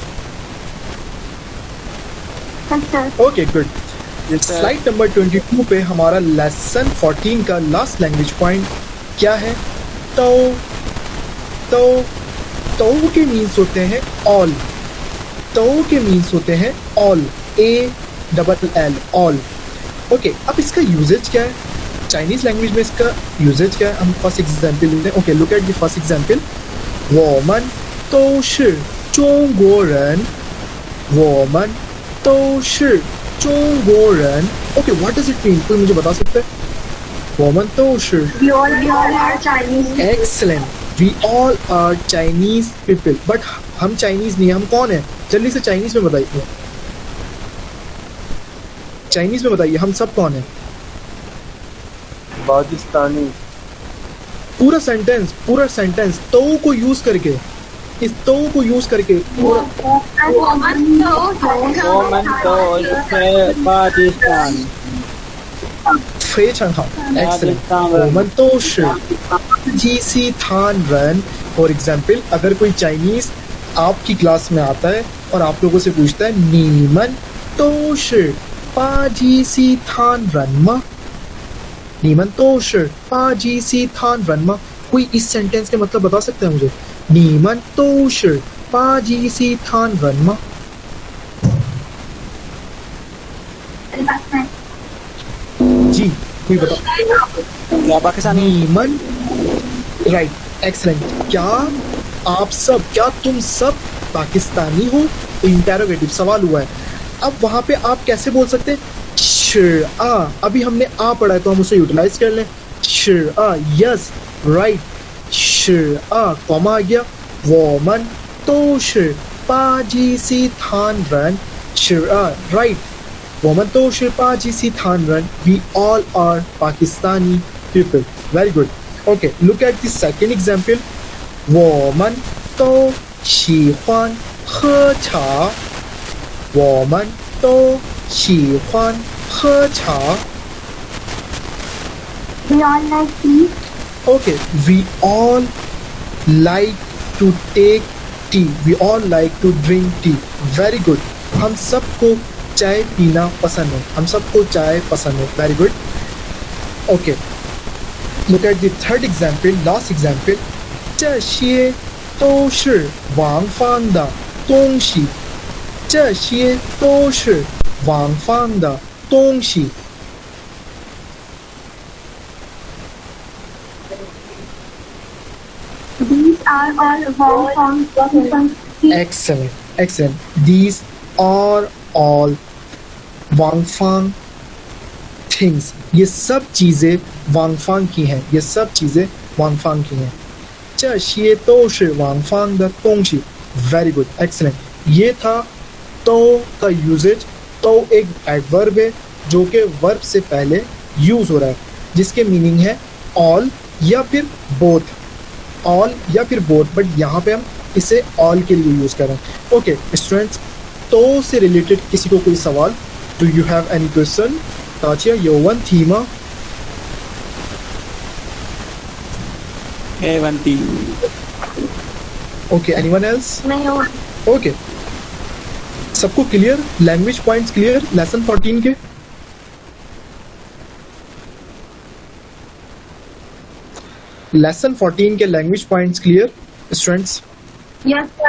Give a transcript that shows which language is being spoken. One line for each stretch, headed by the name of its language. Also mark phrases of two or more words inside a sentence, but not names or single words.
English: Yes, sir. okay good. slide number 22
Hindi: पे हमारा लेसन 14 का
English: last language point
Hindi: क्या है? तो के मीन्स होते हैं ऑल। तो के मीन्स होते हैं ऑल, ALL, ऑल। ओके, अब इसका यूजेज क्या है?
English: Chinese language
Hindi: में इसका यूजेज क्या है? हम फर्स्ट एग्जांपल लेते हैं।
English: okay, look at the first example.
Chinese: 我们都是中国人。我们都是中国人。
English: okay, what does it mean?
Hindi: कोई मुझे बता सकता है?
Chinese: 我们都是
English: We all are Chinese. Excellent. We all are Chinese people.
Hindi: But हम चाइनीज नहीं, हम कौन है? जल्दी से चाइनीज में बताइए। चाइनीज में बताइए, हम सब कौन है? पाकिस्तानी। पूरा सेंटेंस तो को यूज करके, इस तो को यूज करके पूरा।
Chinese: 我们都是पाकिस्तान। 非常好 excellent。我们都是巴基斯坦人।
English: for example,
Hindi: अगर कोई चाइनीज आपकी क्लास में आता है और आप लोगों से पूछता है
Chinese: 你们都是巴基斯坦人吗？你们都是巴基斯坦人吗？
Hindi: कोई इस सेंटेंस के मतलब बता सकते हैं मुझे?
Chinese: 你们都是巴基斯坦人吗？
Hindi: जी, कोई बता। क्या पाकिस्तानी?
English: 你们 right, excellent.
Hindi: क्या आप सब, क्या तुम सब पाकिस्तानी हो? इंटेरोगेटिव सवाल हुआ है। अब वहां पे आप कैसे बोल सकते हैं?
Chinese: 是啊,
Hindi: अभी हमने आ पढ़ा है तो हम उसे यूटिलाइज कर लें।
Chinese: 是啊,
English: yes right,
Chinese: 是啊,
Hindi: कॉमा आ गया।
Chinese: 我们都是巴基斯坦人。是啊,
English: राइट,
Chinese: 我们都是巴基斯坦人。
English: We all are Pakistani people. Very good. Okay, look at the second example.
Chinese: 我们都喜欢喝茶。我们都喜欢喝茶。
English: We all like tea. Okay, we all like to take tea. We all like to drink tea. Very good.
Hindi: हम सबको चाय पीना पसंद है। हम सबको चाय पसंद है।
English: Very good. Okay. Look at the third example, last example.
Chinese: 这些都是王芳的东西，这些都是王芳的东西。
English: These are all Wang Fang. Excellent, excellent. These are all Wang Fang things.
Hindi: ये सब चीजें वांग फांग की हैं. ये सब चीजें वांग फांग की हैं.
Chinese: 这些都是王芳的东西.
English: Very good, excellent.
Hindi: ये था तो का यूजेज. तो एक एडवर्ब है जो कि वर्ब से पहले यूज हो रहा है, जिसके मीनिंग है ऑल या फिर बोथ. ऑल या फिर बोथ, बट यहाँ पे हम इसे ऑल के लिए यूज कर रहे हैं.
English: okay students,
Hindi: तो से रिलेटेड किसी को कोई सवाल?
English: do you have any question? ताचिया, योवन, थीमा? A1T. okay, anyone else?
Hindi: नहीं हो. ओके, सबको क्लियर?
English: language points clear lesson 14
Hindi: के? लेसन 14 के
English: language points clear students? Yes, sir.